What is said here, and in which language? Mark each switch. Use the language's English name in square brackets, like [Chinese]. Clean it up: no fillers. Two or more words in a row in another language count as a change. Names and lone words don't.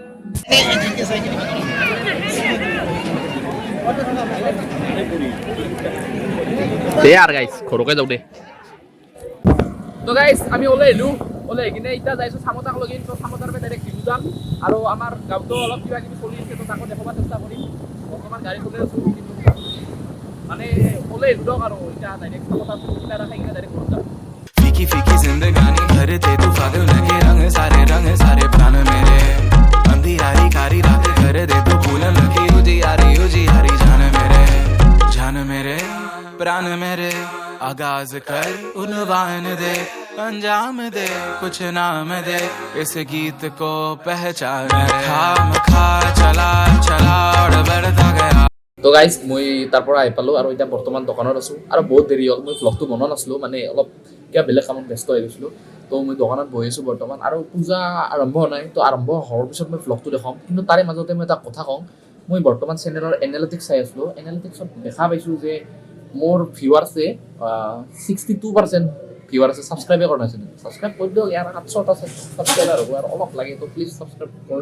[Assamese] দে আর গাইছ ঘৰকে যাওঁ দে তো গাইছ আমি ওলাই কিনে এতিয়া যাইছো চামতাক লগিন তো চামতাৰ পৰা ডাইৰেক্ট দিলু যাম আৰু আমাৰ গাঁৱতো অলপ কিবা কিবি চলি আছে তো তাকো দেখাব চেষ্টা কৰিম বৰ্তমান গাড়ী চলাই আছো মানে ওলাই দিয়ক আৰু এতিয়া ডাইৰেক্ট চামতাক কিবা এটা খাই কিনে ডাইৰেক্ট ঘৰত যাম [Hindi] फीकी फीकी जिंदगानी भर दे तू फागुन के रंग सारे प्राण मेरे अंधियारी कारी रात कर दे तू फूलन की उजियारी जान मेरे प्राण मेरे आगाज कर उन्वान दे अंजाम दे कुछ नाम दे इस गीत को पहचान खाम खा चला और बढ़ता गया [Assamese] তো গাইছ মই তাৰ পৰা আহি পালো আৰু এতিয়া বৰ্তমান দোকানত আছো আৰু বহুত দেৰি হ'ল মই ভ্লগটো বনোৱা নাছিলো মানে অলপ কিবা বেলেগ কামত ব্যস্ত হৈ গৈছিলো তো মই দোকানত বহি আছো বৰ্তমান আৰু পূজা আৰম্ভ হোৱা নাই তো আৰম্ভ হোৱাৰ পিছত মই ভ্লগটো দেখাম কিন্তু তাৰে মাজতে মই এটা কথা কওঁ মই বৰ্তমান চেনেলৰ এনালিটিক্স চাই আছিলো এনালিটিক্সত দেখা পাইছো যে মোৰ ভিউৱাৰ্ছে 62% ভিউৱাৰ্ছে ছাবস্ক্ৰাইবে কৰা নাছিল ছাবস্ক্ৰাইব কৰি দিয়ক ইয়াৰ 700টা ছাবস্ক্ৰাইবাৰ হ'ব আৰু অলপ লাগে তো প্লিজ ছাবস্ক্ৰাইব কৰি